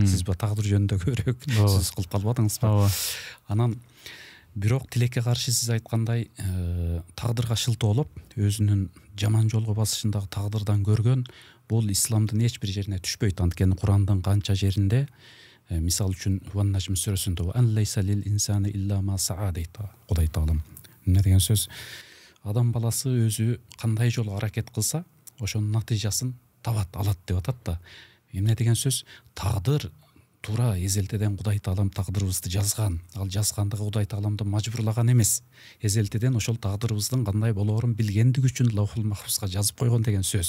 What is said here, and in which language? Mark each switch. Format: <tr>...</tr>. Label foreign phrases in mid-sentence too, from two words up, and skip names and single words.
<ky>Сиз тагдыр жөнүндө көбүрөөк сөз кылып калбадыңызбы? Анан бирок тилекке каршы сиз айткандай тагдырга шылтоолоп, өзүнүн жаман жолго басышындагы тагдырдан көргөн бул исламдын эч бир жерине түшпөйт. Анткени Курандын канча жеринде мисал үчүн Ван Najm сүрөсүндө</ky> <ar>أن ليس للإنسان إلا ما سعى</ar> <ky>дейт Кудай Таалам. Эмне деген сөз? Адам баласы өзү кандай жол аракет кылса, ошонун натыйжасын табат, алат деп атат да. Эмне деген сөз? Тагдыр туура эзелтеден Кудай Таалам тагдырыбызды жазган. Ал жазгандыгы Кудай Тааламды мажбурлаган эмес. Эзелтеден ошол тагдырыбыздын кандай болоорун билгендиги үчүн Лаухул Махфузга жазып койгон деген сөз.</ky>